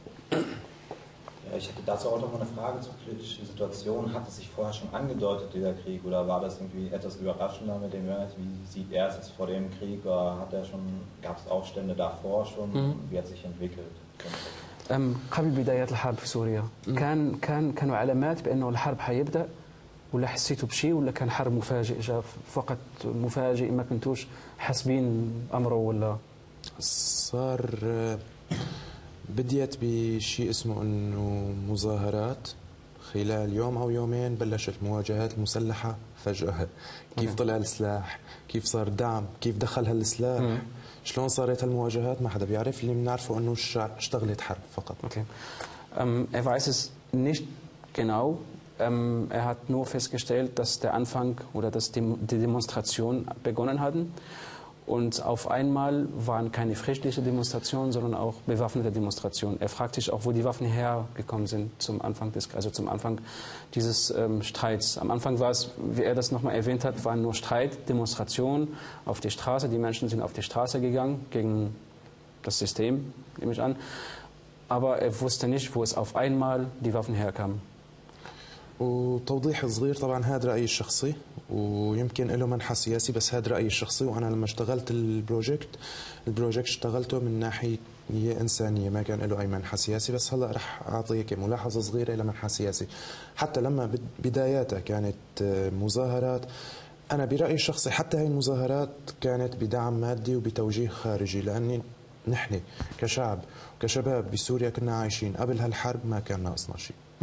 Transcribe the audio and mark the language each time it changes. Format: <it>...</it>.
<de>Ja, ich hätte dazu auch noch mal eine Frage zur politischen Situation. Hat es sich vorher schon angedeutet, dieser Krieg, oder war das irgendwie etwas überraschender mit dem Mörs? Wie sieht er es jetzt vor dem Krieg? Oder hat er schon, gab es Aufstände davor schon? Mhm. Wie hat sich entwickelt?</de> <ar>قبل بدايات الحرب في سوريا كان كان كانوا علامات بانه الحرب حيبدا ولا حسيته بشيء ولا كان حرب مفاجئ جاء فقط مفاجئ ما كنتوش حاسبين امره ولا صار بديت بشيء اسمه انه مظاهرات خلال يوم او يومين بلشت المواجهات المسلحه فجاه كيف طلع السلاح كيف صار دعم كيف دخل هالسلاح شلون صارت هالمواجهات ما حدا بيعرف اللي بنعرفه انه الشعب اشتغلت حرب فقط</ar> <de>اوكي er weiß es nicht genau er hat nur festgestellt dass der Anfang oder dass die Demonstration begonnen hatten und auf einmal waren keine friedliche Demonstrationen sondern auch bewaffnete Demonstrationen er fragt sich auch wo die Waffen hergekommen sind zum Anfang des also zum Anfang dieses Streits am Anfang war es wie er das nochmal erwähnt hat waren nur Streit Demonstrationen auf die Straße die Menschen sind auf die Straße gegangen gegen das System nehme ich an aber er wusste nicht wo es auf einmal die Waffen herkamen</de> <ar>وتوضيح صغير طبعا هذا رأيي الشخصي ويمكن له منحى سياسي بس هذا رأيي الشخصي وأنا لما اشتغلت البروجكت اشتغلته من ناحية إنسانية ما كان له أي منحى سياسي بس هلأ رح أعطيك ملاحظة صغيرة إلى منحى سياسي حتى لما بداياتها كانت مظاهرات أنا برأيي الشخصي حتى هاي المظاهرات كانت بدعم مادي وبتوجيه خارجي لأني نحن كشعب وكشباب بسوريا كنا عايشين قبل هالحرب ما كان ناقصنا شيء</ar>